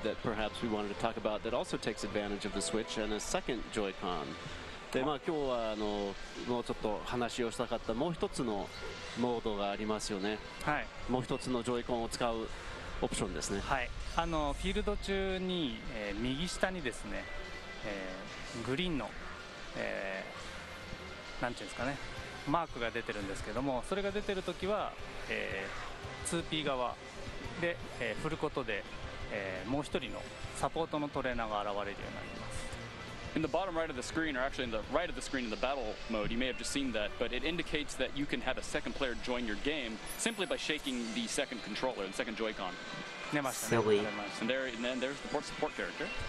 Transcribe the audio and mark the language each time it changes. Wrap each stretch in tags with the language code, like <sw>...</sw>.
<en>That perhaps we wanted to talk about that also takes advantage of the Switch and a second Joy-Con.</en> <ja>で、まあ今日はもうちょっと話をしたかったもう一つのモードがありますよね。はい。もう一つのジョイコンを使うオプションですね。はい。フィールド中に、右下にですね、グリーンの、なんていうんですかね、マークが出てるんですけども、それが出てるときは、2P 側で、振ることで、もう一人のサポートのトレーナーが現れるようになります。</ja> <en>In the bottom right of the screen, or actually in the right of the screen in the battle mode, you may have just seen that, but it indicates that you can have a second player join your game simply by shaking the second controller, the second Joy-Con. Silly. And then there's the support character.</en>